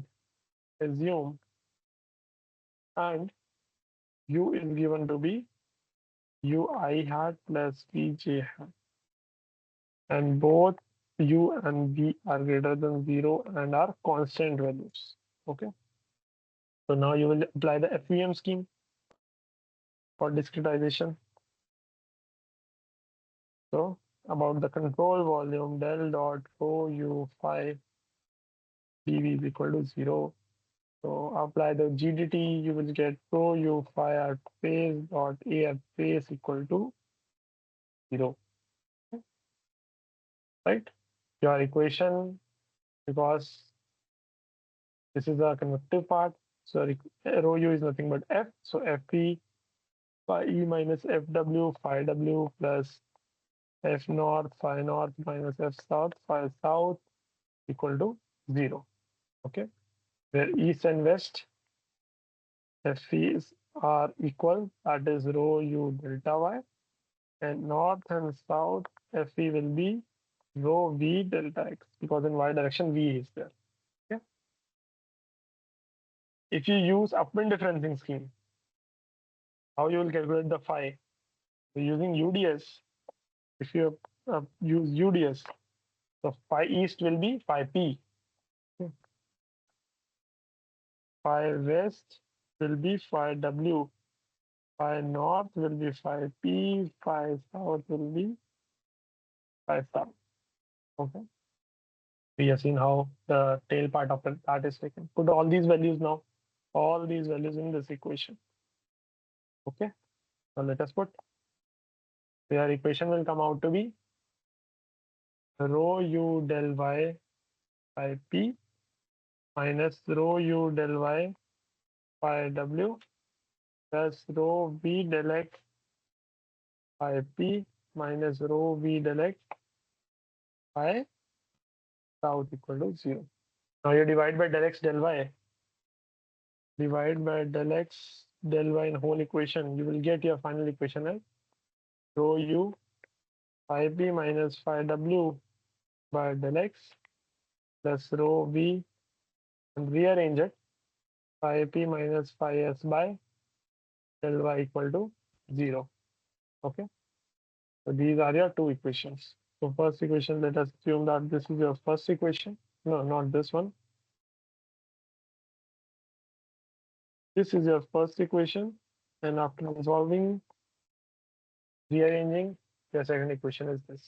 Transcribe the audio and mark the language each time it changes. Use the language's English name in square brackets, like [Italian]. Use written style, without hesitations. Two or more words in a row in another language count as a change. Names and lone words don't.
[English] Assume and U is given to be ui hat plus vj hat, and both u and v are greater than 0 and are constant values. Okay. So now you will apply the FVM scheme for discretization. So about the control volume, del dot rho u phi dv is equal to 0. So apply the GDT, you will get rho u phi at phase dot a at phase equal to 0. Right? Your equation, because this is the convective part, so rho u is nothing but f. So Fp phi e minus Fw phi w plus F north phi north minus F south phi south equal to 0. Okay, where east and west F's are equal, that is rho u delta y, and north and south Fe will be rho v delta x, because in y direction v is there. Okay. If you use upwind differencing scheme, how you will calculate the phi? So using UDS, if you use UDS, so phi east will be phi p. Okay. Phi west will be phi w. Phi north will be phi p. Phi south will be phi south. Okay. We have seen how the tail part of that is taken. Put all these values now, all these values in this equation. Okay. So let us put. Your equation will come out to be rho u del y phi p minus rho u del y phi w plus rho v del x phi p minus rho v del x phi south equal to 0. Now you divide by del x del y. Divide by del x del y in whole equation. You will get your final equation as rho u phi p minus phi w by del x plus rho v, and rearrange it, phi p minus phi s by del y equal to 0. Okay. So these are your two equations. So first equation, let us assume that this is your first equation. No, not this one. This is your first equation. And after resolving, rearranging, your second equation is this.